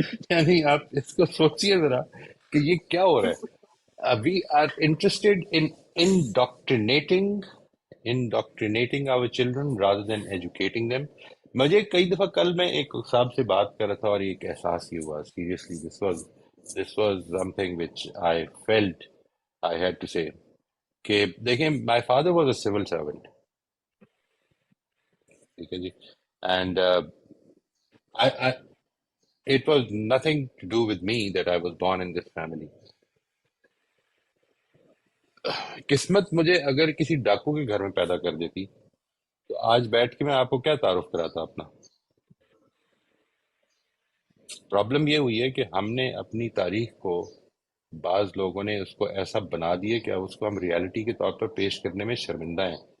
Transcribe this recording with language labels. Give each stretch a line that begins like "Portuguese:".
Urdu: یعنی آپ اس کو سوچیے ذرا کہ یہ کیا ہو رہا ہے.
English: We are interested in indoctrinating indoctrinating our children rather than educating them.
Urdu: مجھے کئی دفعہ کل میں ایک صاحب سے بات کر رہا تھا اور ایک احساس یہ ہوا seriously.
English: This was something which I felt I had to say
Urdu: کہ دیکھیں
English: my father was a civil servant.
Urdu: ٹھیک ہے جی.
English: And it was nothing to do with me that I was born in this family.
Urdu: قسمت مجھے اگر کسی ڈاکو کے گھر میں پیدا کر دیتی تو آج بیٹھ کے میں آپ کو کیا تعارف کراتا اپنا. پرابلم یہ ہوئی ہے کہ ہم نے اپنی تاریخ کو، بعض لوگوں نے اس کو ایسا بنا دیا کہ اب اس کو ہم ریالٹی کے طور پر پیش کرنے میں شرمندہ ہیں.